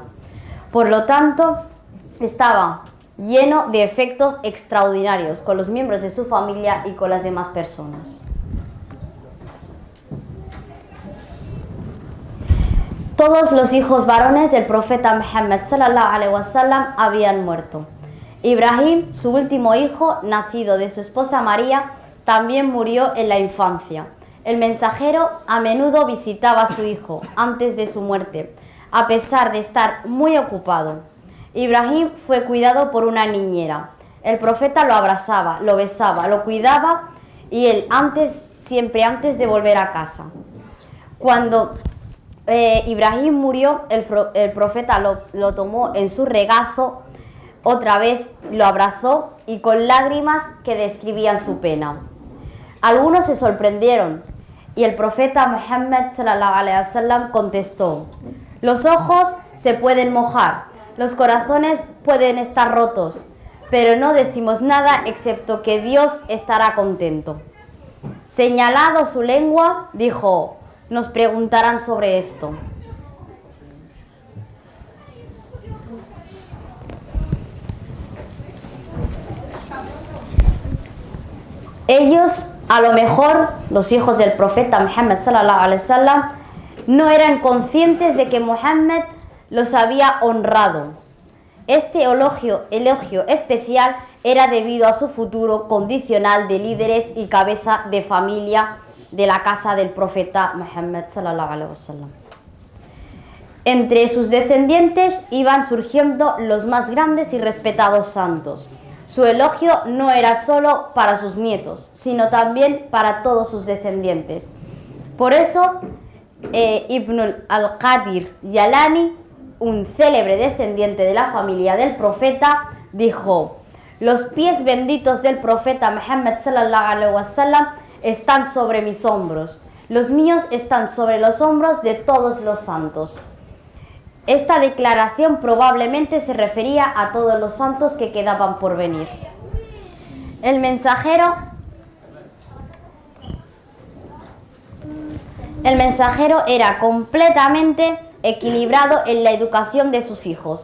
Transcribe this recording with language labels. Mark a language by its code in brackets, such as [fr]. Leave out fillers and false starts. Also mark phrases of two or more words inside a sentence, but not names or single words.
[es] Por lo tanto, estaba lleno de efectos extraordinarios con los miembros de su familia y con las demás personas. Todos los hijos varones del profeta Muhammad [ar] صلى الله عليه وسلم [es] habían muerto. Ibrahim, su último hijo, nacido de su esposa María, también murió en la infancia. El mensajero a menudo visitaba a su hijo antes de su muerte, a pesar de estar muy ocupado. Ibrahim fue cuidado por una niñera. El profeta lo abrazaba, lo besaba, lo cuidaba y él siempre antes de volver a casa. Cuando Ibrahim murió, el profeta lo tomó en su regazo, otra vez lo abrazó y con lágrimas que describían su pena. Algunos se sorprendieron y el profeta Muhammad [ar] صلى الله عليه وسلم [es] contestó: los ojos se pueden mojar, los corazones pueden estar rotos, pero no decimos nada excepto que Dios estará contento. Señalado su lengua, dijo: nos preguntarán sobre esto. Ellos, a lo mejor, los hijos del profeta Muhammad [ar] صلى الله عليه وسلم, [es] no eran conscientes de que Muhammad los había honrado. Este elogio especial era debido a su futuro condicional de líderes y cabeza de familia de la casa del profeta Muhammad [ar] صلى الله عليه وسلم. [es] Entre sus descendientes iban surgiendo los más grandes y respetados santos. Su elogio no era solo para sus nietos, sino también para todos sus descendientes. Por eso, Ibn al-Qadir Yalani, un célebre descendiente de la familia del profeta, dijo: los pies benditos del profeta Muhammad [ar] صلى الله عليه وسلم [es] están sobre mis hombros, los míos están sobre los hombros de todos los santos. Esta declaración probablemente se refería a todos los santos que quedaban por venir. El mensajero era completamente equilibrado en la educación de sus hijos.